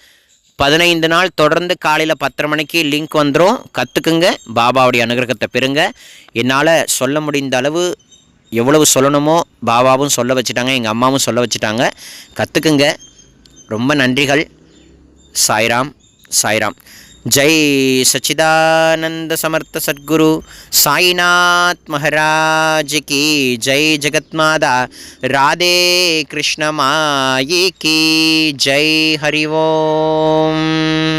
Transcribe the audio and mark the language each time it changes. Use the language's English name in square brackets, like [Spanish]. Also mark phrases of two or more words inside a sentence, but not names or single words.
[Tamil] 15 நாள் தொடர்ந்து காலையில் 10:30 மணிக்கு லிங்க் வந்துடும். கற்றுக்குங்க, பாபாவுடைய அனுகிரகத்தை பெறுங்க. என்னால் சொல்ல முடிந்த அளவு எவ்வளவு சொல்லணுமோ பாபாவும் சொல்ல வச்சுட்டாங்க, எங்கள் அம்மாவும் சொல்ல வச்சுட்டாங்க. கற்றுக்குங்க. ரொம்ப நன்றிகள். சாய்ராம் சாய்ராம். [Hindi] जय सच्चिदानंद समर्थ सद्गुरु साईनाथ महाराज की जय. जगतमाता राधे कृष्ण माई की जय. हरि ओम.